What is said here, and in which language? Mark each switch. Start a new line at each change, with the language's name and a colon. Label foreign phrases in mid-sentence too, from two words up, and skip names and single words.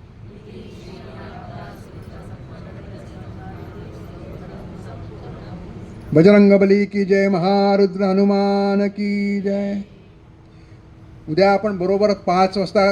Hindi: बजरंगबली की जय महारुद्र हनुमान की जय.
Marathi: उद्या आपण बरोबर 5 वाजता